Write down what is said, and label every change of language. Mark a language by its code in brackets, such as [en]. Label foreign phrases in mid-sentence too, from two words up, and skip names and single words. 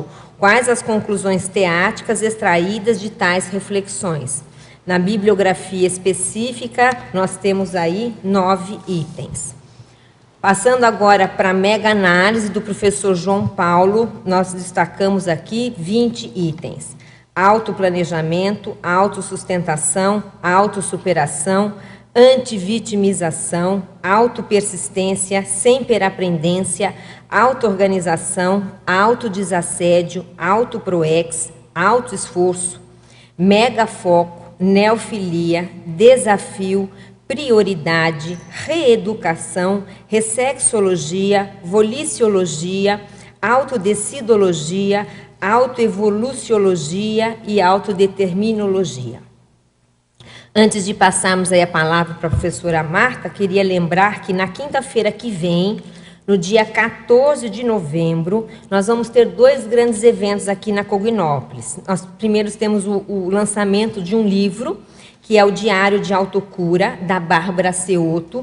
[pt] Quais as conclusões teáticas extraídas de tais reflexões? Na bibliografia específica, nós temos aí 9 itens. Passando agora para a mega-análise do professor João Paulo, nós destacamos aqui 20 itens. Autoplanejamento, autossustentação, autossuperação, antivitimização, autopersistência, semperapendência, autoorganização, autodesassédio, autoproex, autoesforço, megafoco, neofilia, desafio, prioridade, reeducação, ressexologia, voliciologia, autodecidologia, autoevoluciologia e autodeterminologia. Antes de passarmos aí a palavra para a professora Marta, queria lembrar que na quinta-feira que vem, no dia 14 de novembro, nós vamos ter 2 grandes eventos aqui na Cognópolis. Nós primeiro temos o lançamento de um livro, que é o Diário de Autocura, da Bárbara Ceotto.